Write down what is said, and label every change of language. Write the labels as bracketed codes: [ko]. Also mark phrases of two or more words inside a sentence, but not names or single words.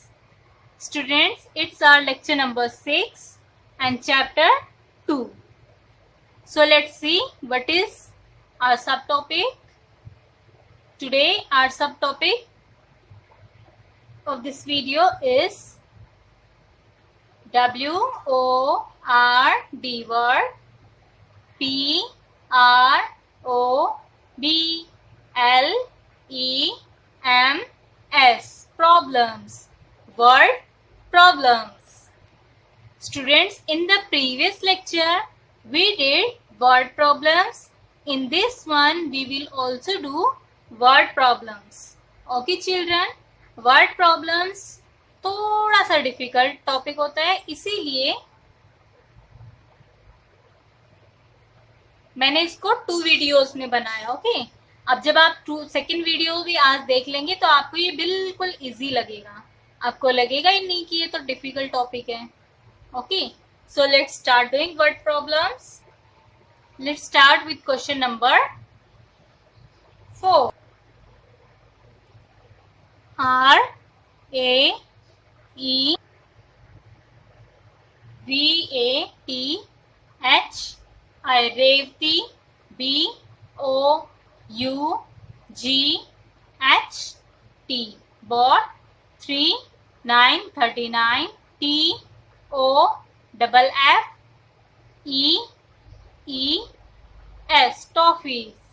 [en] Students, it's our lecture number 6 and chapter 2. So let's see what is our subtopic. Today our subtopic of this video is W-O-R-D word, P-R-O-B-L-E-M-S, problems. Word problems. Students, in the previous lecture we did word problems. In this one we will also do word problems. Okay children, word problems [hi] थोड़ा सा [en] difficult topic [hi] होता है, इसीलिए मैंने इसको 2 वीडियोस में बनाया. ओके, अब जब आप [en] second video [hi] भी आज देख लेंगे तो आपको ये बिल्कुल इजी लगेगा. आपको लगेगा ही नहीं कि ये तो [en] difficult topic [hi] है. [en] okay, so let's start doing word problems. Let's start with question number 4. R-A-E-V-A-T-H, Revati, B-O-U-G-H-T, bought 3,939, T-O-F-F-E-E-S, toffees.